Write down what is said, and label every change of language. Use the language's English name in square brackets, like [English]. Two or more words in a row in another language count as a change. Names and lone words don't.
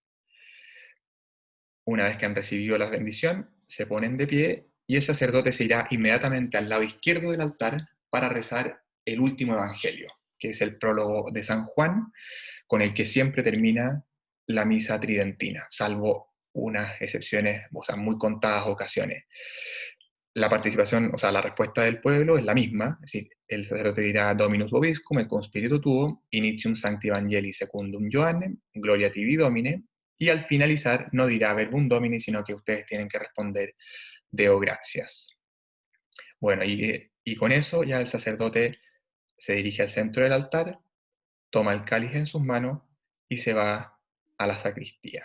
[Spanish] Una vez que han recibido la bendición, se ponen de pie y el sacerdote se irá inmediatamente al lado izquierdo del altar para rezar el último evangelio, que es el prólogo de San Juan, con el que siempre termina la misa tridentina, salvo unas excepciones, o sea, muy contadas ocasiones. La participación, o sea, la respuesta del pueblo es la misma, es decir, el sacerdote dirá [Latin] Dominus vobiscum et con spiritu tuo, initium sancti evangelii secundum Johannem, gloria tibi Domine, [Spanish] y al finalizar no dirá [Latin] verbum Domini, [Spanish] sino que ustedes tienen que responder [Latin] Deo gratias. [Spanish] Bueno, y con eso ya el sacerdote se dirige al centro del altar, toma el cáliz en sus manos y se va a la sacristía.